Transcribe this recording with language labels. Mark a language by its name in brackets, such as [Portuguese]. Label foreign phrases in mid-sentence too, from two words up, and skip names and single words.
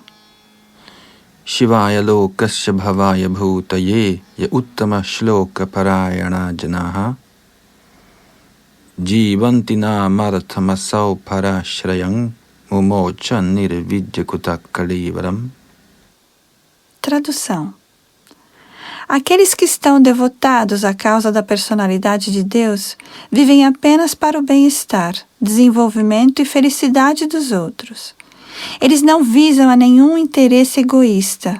[Sanskrit] Shivaya lokasya bhavaya bhutaye ya uttama shloka parayana janaha jivanti namarthamasau parashrayam mumocha nirvidyakuta kalivaram. [Portuguese] Tradução. Aqueles que estão devotados à causa da personalidade de Deus vivem apenas para o bem-estar, desenvolvimento e felicidade dos outros. Eles não visam a nenhum interesse egoísta.